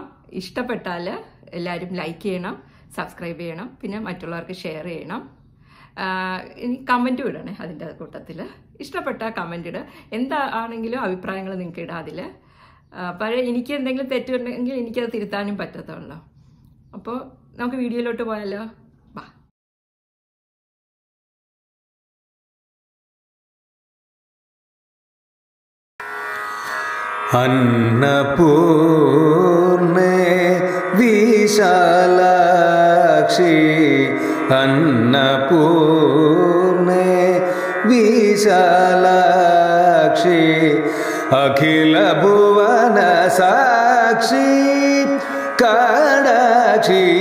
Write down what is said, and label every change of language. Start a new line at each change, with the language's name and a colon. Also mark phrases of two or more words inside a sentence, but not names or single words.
Malayalam: ഇഷ്ടപ്പെട്ടാൽ എല്ലാവരും ലൈക്ക് ചെയ്യണം, സബ്സ്ക്രൈബ് ചെയ്യണം, പിന്നെ മറ്റുള്ളവർക്ക് ഷെയർ ചെയ്യണം. ഇനി കമൻറ്റും ഇടണേ അതിൻ്റെ കൂട്ടത്തിൽ. ഇഷ്ടപ്പെട്ട കമൻറ്റ് ഇടുക. എന്താണെങ്കിലും അഭിപ്രായങ്ങൾ നിങ്ങൾക്ക് ഇടാം അതിൽ. പഴയ എനിക്ക് എന്തെങ്കിലും തെറ്റുണ്ടെങ്കിൽ എനിക്കത് തിരുത്താനും പറ്റത്തുള്ളൂ. അപ്പോൾ നമുക്ക് വീഡിയോയിലോട്ട് പോയാലോ? വാ.
Sanskrit: अन्नपूर्णे विशालाक्षी अन्नपूर्णे विशालाक्षी अखिल भुवन साक्षी काडाक्षी